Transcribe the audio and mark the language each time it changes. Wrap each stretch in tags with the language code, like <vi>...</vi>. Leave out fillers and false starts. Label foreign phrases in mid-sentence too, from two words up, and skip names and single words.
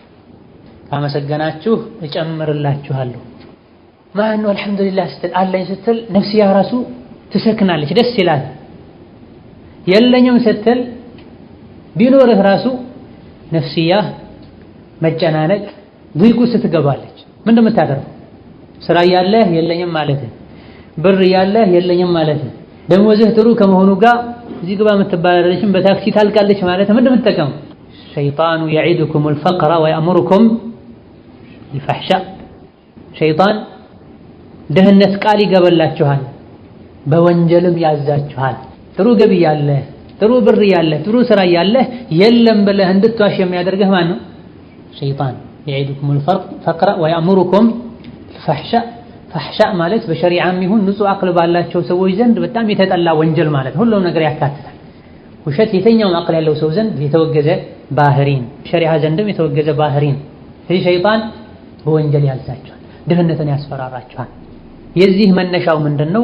<am>ካመሰገናችሁ እጨምርላችኋለሁ። ማን አልহামዱሊላህ ስትል አለኝ ስትል ነፍስያ ራሱ ትሰክናለች ደስ ይላል። የለኝም ስትል ቢኖርህ ራሱ ነፍስያ መጨናነቅ ضيق ስትገባለች። ምን እንደምታደርገው ስራ ያለህ የለኝም ማለት ብር ያለህ የለኝም ማለት ደሞዝህ ጥሩ ከመሆኑ ጋር እዚህ ግባ የምትባላለችም በታክሲ ታልቃለች ማለት ምን እንደምትጠቀም ሸይጣኑ</am> <ar>يعيدكم الفقر ويأمركم</ar> <am>بالفحشاء ሸይጣን ደህነት ቃል ይገበላችኋል በወንጀልም ያዛችኋል። ጥሩ ገቢ ያለህ ጥሩ ብር ያለህ ጥሩ ስራ ያለህ የለም ብለህ እንድትዋሽ የሚያደርግህ ማን ነው? ሸይጣን</am> <ar>يعيدكم الفقر ويأمركم بالفحشاء</ar> <am>ፈሕሻ ማለት በሸሪዓም ይሁን ንጹህ አቅል ባላቸው ሰዎች ዘንድ በጣም የተጠላ ወንጀል ማለት ሁሉም ነገር ያካትታል። ውሸት የትኛውም አቅል ያለው ሰው ዘንድ የተወገዘ ባህሪን ሸሪዓ ዘንድም የተወገዘ ባህሪን። ስለዚህ ሸይጣን በወንጀል ያዛቸዋል፣ ድህነትን ያስፈራራቸዋል። የዚህ መነሻው ምንድነው?</am>